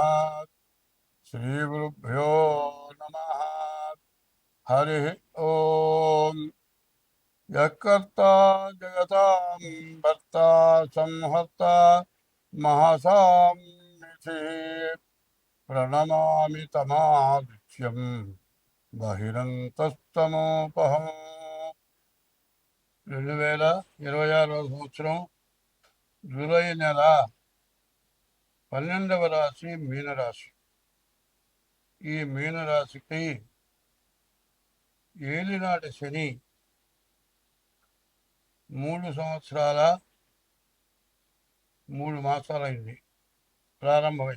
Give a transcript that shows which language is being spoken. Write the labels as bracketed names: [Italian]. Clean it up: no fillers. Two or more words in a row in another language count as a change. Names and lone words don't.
[Sanskrit] श्रीगुरुभ्यो नमः। हरि ओम। यत्कर्ता जगतां भर्ता संहर्ता महासाम्निधिः प्रणमामि तमादित्यम् బహిరంతస్తమోపహం. [Telugu] 2026 సంవత్సరం జూలై నెల 12వ రాశి మీనరాశి. ఈ మీనరాశికి ఏలినాటి శని 3 సంవత్సరాల 3 మాసాలైంది ప్రారంభమై.